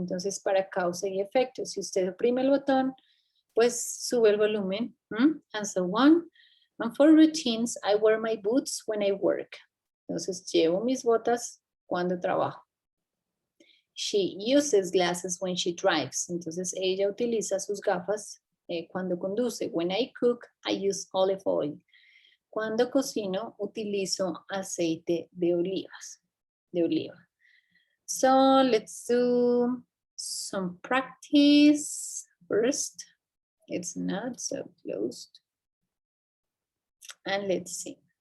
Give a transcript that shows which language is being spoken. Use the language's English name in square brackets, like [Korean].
[Spanish] Entonces, para causa y efecto, si usted oprime el botón, pues sube el volumen, [English] and so on. And for routines, I wear my boots when I work. [Spanish] Entonces, llevo mis botas cuando trabajo. [English] She uses glasses when she drives. [Spanish] Entonces, ella utiliza sus gafas cuando conduce. [English] When I cook, I use olive oil. [Spanish] Cuando cocino, utilizo aceite de oliva. [English] So let's do some practice first. It's not so closed. And let's see.